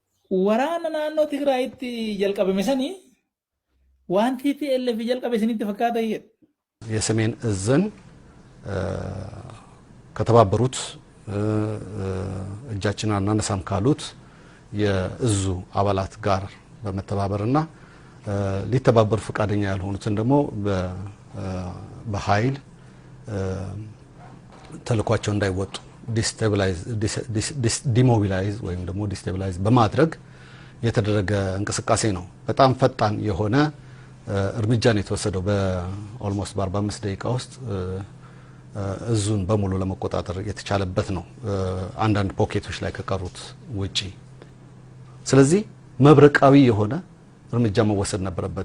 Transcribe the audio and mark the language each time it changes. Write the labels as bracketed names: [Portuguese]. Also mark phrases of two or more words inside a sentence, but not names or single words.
[Oromo] waraana naannoo Tigraayitti jalqabame sanii wanti TPLF jalqabe sanitti fakkaata yet [Amharic] የሰሜን እዝን ከተባበሩት እጃችን አናነሳም ካሉት የእዙ አባላት ጋር በመተባበርና ሊተባበሩ ፈቃደኛ ያልሆኑትን ደግሞ በኃይል ተልኳቸው እንዳይወጡ ዲሞቢላይዝ ወይም ደግሞ ዲስቴብላይዝ በማድረግ የተደረገ እንቅስቃሴ ነው። በጣም ፈጣን የሆነ እርምጃ ነው የተወሰደው። በኦልሞስት በ45 ደቂቃ ውስጥ እዙን በሙሉ ለመቆጣጠር የተቻለበት ነው አንዳንድ ፖኬቶች ላይ ከቀሩት ውጪ። ስለዚህ መብረቃዊ የሆነ እርምጃ መወሰድ ነበረበት።